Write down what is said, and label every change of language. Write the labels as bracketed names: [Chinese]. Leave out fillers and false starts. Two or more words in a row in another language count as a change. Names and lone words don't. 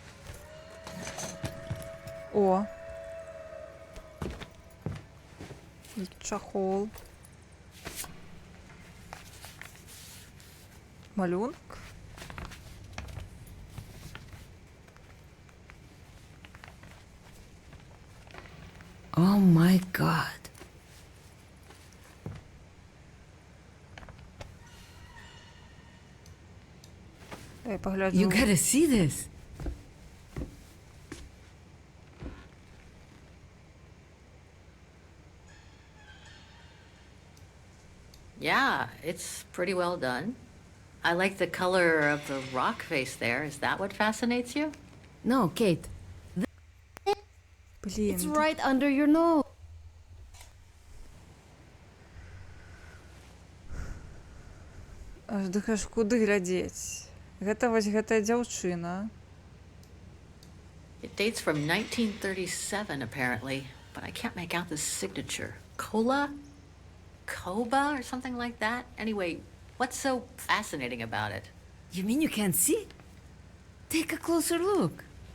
[Belarusian] О! І чахол. Малюнок. [English] Oh my god. [Belarusian] Дай пагляджу. [English] You gotta see this. Yeah, it's pretty well done. I like the color of the rock face there. Is that what fascinates you? No, Kate. [Belarusian] Блін. [English] It's right under your nose. [Belarusian] Аж дыхаш, куды глядзець? Гэта вось гэтая дзяўчына. [English] It dates from 1937, apparently, but I can't make out the signature. Cola? Koba or something like that? Anyway, what's so fascinating about it? You mean you can't see? Take a closer look.